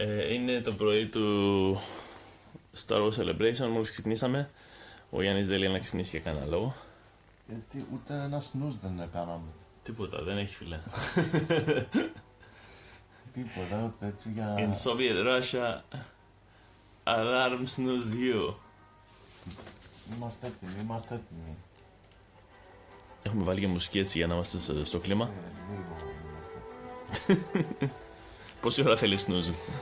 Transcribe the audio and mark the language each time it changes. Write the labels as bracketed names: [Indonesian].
[Greek] Είναι το πρωί του Star Wars Celebration, μόλις ξυπνήσαμε. Ο Γιάννης δεν λέει να ξυπνήσει για κανένα λόγο. Γιατί ούτε ένα snooze δεν κάναμε. Τίποτα, δεν έχει φίλε. Τίποτα, ούτε έτσι για... [English] In Soviet Russia, alarm snooze you. [Greek] Είμαστε έτοιμοι. Έχουμε βάλει και μουσική έτσι για να είμαστε στο κλίμα. Λίγο είμαστε. Πόση ώρα θέλει snooze?